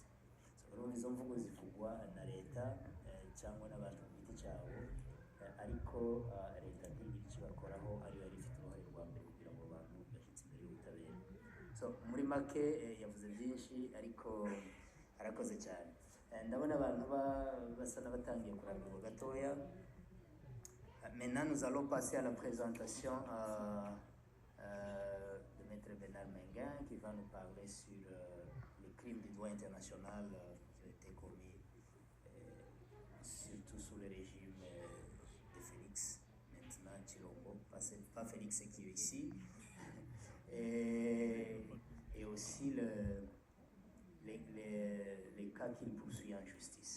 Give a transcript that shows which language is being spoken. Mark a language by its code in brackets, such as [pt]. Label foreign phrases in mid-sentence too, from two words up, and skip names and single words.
[rw] Urumva izo mvugo zivugwa na leta cyangwa n'abantu ku giti cyabo, ariko leta ntigire icyo bakoraho, ariyo yari ifite uruhare rwa mbere kugira ngo abantu bashyitse imbere y'ubutabera. Muri make yavuze byinshi ariko arakoze cyane. Ndabona abantu basa n'abatangiye kurambirwa gatoya. [fr] Maintenant nous allons passer à la présentation de Maître Bernard Menguin qui va nous parler sur les crimes du droit international qui ont été commis surtout sous le régime de Félix, maintenant Tshilombo, pas Félix qui est ici, et aussi les cas qu'il poursuit en justice.